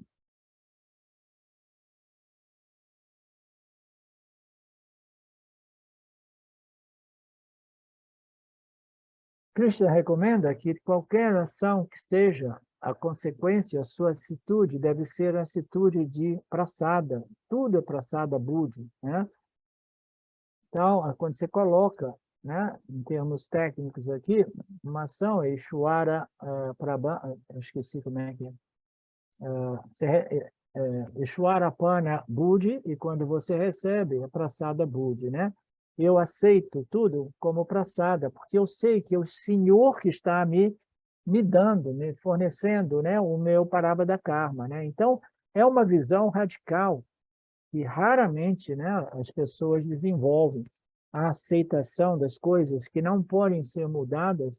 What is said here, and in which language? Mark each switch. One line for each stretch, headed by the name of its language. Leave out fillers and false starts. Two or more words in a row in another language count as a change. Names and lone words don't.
Portuguese: Krishna recomenda que qualquer ação que seja a consequência, a sua atitude deve ser a atitude de prasada. Tudo é
Sanskrit: प्रसाद बुद्धि,
Portuguese: né? Então, quando você coloca, né, em termos técnicos aqui, uma ação é
Sanskrit: ईश्वर प्रभा,
Portuguese: eu esqueci como é que é.
Sanskrit: ईश्वर पान बुद्धि,
Portuguese: e quando você recebe, é
Sanskrit: प्रसाद बुद्धि,
Portuguese: né? Eu aceito tudo como prasada, porque eu sei que é o Senhor que está me dando, me fornecendo, né, o meu
Sanskrit: परबद कर्म,
Portuguese: né? Então, é uma visão radical que raramente, né, as pessoas desenvolvem a aceitação das coisas que não podem ser mudadas.